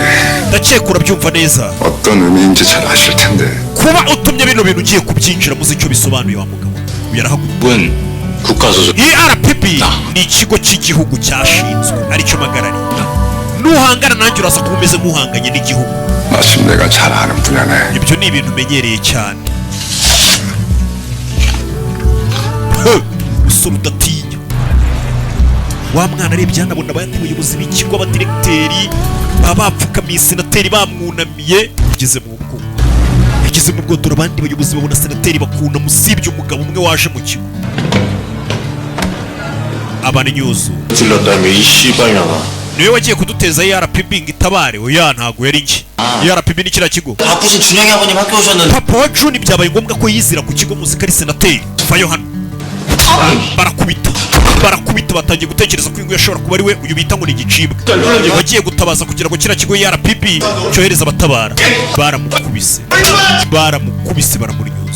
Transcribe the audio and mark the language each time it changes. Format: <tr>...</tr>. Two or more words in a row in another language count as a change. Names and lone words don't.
<rw>ndakeka urabyumva neza.</rw> <ko>어떤 의미인지 잘 아실 텐데.</ko> <rw>kuba utumye bino bintu ugiye kubyinjira muzi icyo bisobanuye wa mugabo. yarahaguruka.</rw> <ko>군 국가소속.</ko> <rw>iyi RPB ni ikigo cy'igihugu cyashinzwe aricyo mpagarariye. nuhangana nanjye uraza kuba umeze nk'uhanganye n'igihugu.</rw> <ko>마침 내가 잘 아는 분야네.</ko> <rw>ibyo ni ibintu umenyereye cyane. usura udatinya. wa mwana arebye hano abona abandi bayobozi b'ikigo abadiregiteri baba bapfukamiye senateri bamwunamiye. yageze mu bwoko yageze mu bwodoro abandi bayobozi babona senateri bakuna musibye umugabo umwe waje mu kigo. abana inyuzu</rw> <ko>질렀다며 이 씨발년아.</ko> <rw>niwe wagiye kuduteza RPB ngo itabare. oya ntago yari njye. RPB ni kiriya kigo.</rw> <ko>바쁘신 준영이 아버님 학교 오셨는데.</ko> <rw>papa wa Juni byabaye ngombwa ko yizira ku kigo muzika ari senateri. vayo hano. barakubita batangiye gutekereza ko ingo yashobora kuba ari we uyu bita ngo ni igicibwa. wagiye gutabaza kugira ngo kiriya kigo RPB cyohereza abatabara. baramukubise baramunyuza.</rw>